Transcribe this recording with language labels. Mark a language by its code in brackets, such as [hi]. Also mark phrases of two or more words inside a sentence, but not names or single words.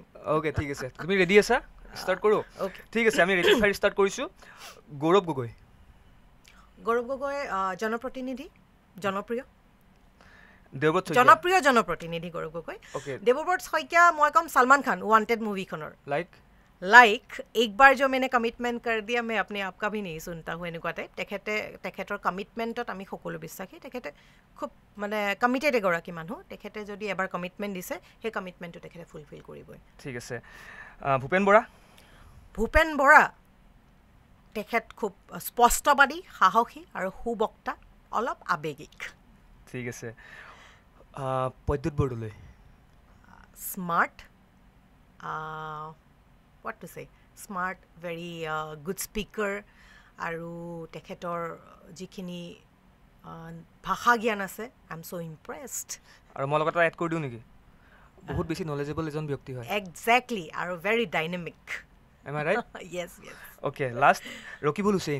[as] অ'কে ঠিক আছে তুমি ৰেডি আছা ষ্টাৰ্ট কৰোঁ ঠিক আছে আমি [en] rapid fire [as] ষ্টাৰ্ট কৰিছোঁ গৌৰৱ গগৈ জনপ্ৰতিনিধি জনপ্ৰিয় জনপ্ৰতিনিধি গৌৰৱ গগৈ দেৱব্ৰত শইকীয়া মই ক'ম সলমান খান ৱান্টেড মুভিখনৰ লাইক [hi] एक बार जो मैंने कमिटमेंट कर दिया मैं अपने आप का भी नहीं सुनता हूँ [as] এনেকুৱা টাইপ তেখেতৰ কমিটমেণ্টত আমি সকলো বিশ্বাসী তেখেতে খুব মানে কমিটেড এগৰাকী মানুহ তেখেতে যদি এবাৰ কমিটমেণ্ট দিছে সেই কমিটমেণ্টটো তেখেতে ফুলফিল কৰিবই ঠিক আছে ভূপেন বৰা তেখেত খুব স্পষ্টবাদী সাহসী আৰু সুবক্তা অলপ আৱেগিক ঠিক আছে প্ৰদ্যুৎ বৰদলৈ [en] স্মাৰ্ট what to say smart very good speaker [as] আৰু তেখেতৰ যিখিনি ভাষা জ্ঞান আছে [en] I am so impressed [as] আৰু মই লগত এড কৰি দিওঁ নেকি বহুত বেছি নলেজেবল এজন ব্যক্তি হয় [en] এক্স্যাক্টলি আৰু very dynamic am I right yes [as] ওকে লাষ্ট ৰকিবুল হুছেইন